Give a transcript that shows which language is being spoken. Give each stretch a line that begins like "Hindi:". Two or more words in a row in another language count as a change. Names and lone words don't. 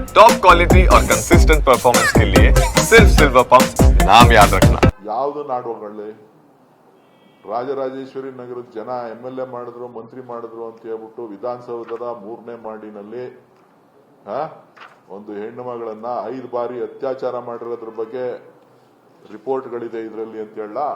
English: top quality
Hindi: और
English: consistent performance
Hindi: के लिए सिर्फ सिल्वर पंप नाम याद रखना।
Kannada: ಯಾವುದು ನಾಡುಗಳಲ್ಲಿ ರಾಜರಾಜೇಶ್ವರಿ ನಗರದ ಜನ MLA ಮಾಡಿದ್ರು ಮಂತ್ರಿ ಮಾಡಿದ್ರು ಅಂತ ಹೇಳ್ಬಿಟ್ಟು ವಿಧಾನಸೌಧದ 3ನೇ ಮಾಡಿನಲ್ಲಿ ಒಂದು ಹೆಣ್ಣು ಮಗಳನ್ನ 5 ಬಾರಿ ಅತ್ಯಾಚಾರ ಮಾಡಿರೋದ್ರ ಬಗ್ಗೆ ರಿಪೋರ್ಟ್ಗಳಿದೆ ಇದರಲ್ಲಿ ಅಂತ ಹೇಳ